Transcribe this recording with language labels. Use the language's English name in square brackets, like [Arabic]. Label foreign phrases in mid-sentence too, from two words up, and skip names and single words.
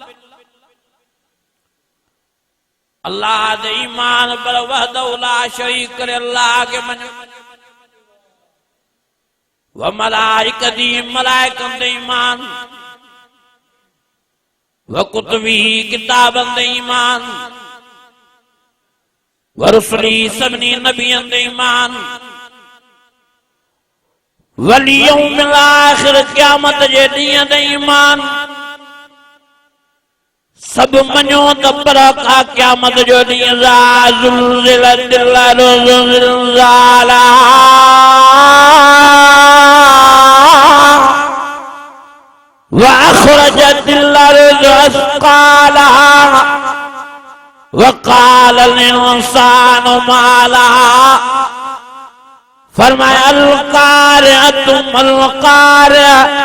[Sindhi] अल्लाह ते ईमान पर [Arabic] وحده لا شريك [Sindhi] करे अल्लाह के मञो [Arabic] وملائكته [Sindhi] मलाइकन ते ईमान [Arabic] وكتبه [Sindhi] किताबन ते ईमान [Arabic] ورسله [Sindhi] सभिनी नबियन ते ईमान [Arabic] واليوم الآخر [Sindhi] क़यामत जे ॾींहं ते ईमान सब मञो त पर का क़यामत जो ॾींहुं [Arabic] زلزلت الأرض زلزالها وأخرجت الأرض أثقالها وقال الإنسان ما لها فرمایا القارعة ما القارعة